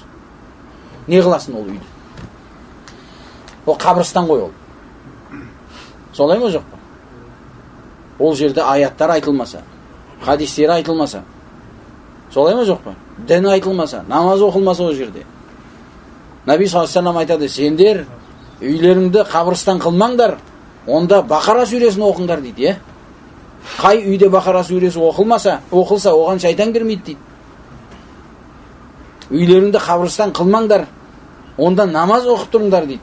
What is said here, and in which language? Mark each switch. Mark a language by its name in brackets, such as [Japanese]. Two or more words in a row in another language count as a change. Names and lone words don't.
[Kazakh] Не қыласын ол үйді? Ол қабірстан ғой ол. Солай ма жоқ па? Ол жерде аяттар айтылмаса, хадистер айтылмаса, солай ма жоқ па? Дін айтылмаса, намаз оқылмаса ол жерде. Наби [Arabic] صلى الله عليه وسلم [Kazakh] айтады, сендер үйлеріңді қабірстан қылмаңдар, онда Бақара сүресін оқыңдар дейді. Қай үйде Бақара сүресі оқылса, оған шайтан кірмейді дейді. Үйлеріңді қабірстан қылмаңдар, онда намаз оқып тұрыңдар дейді.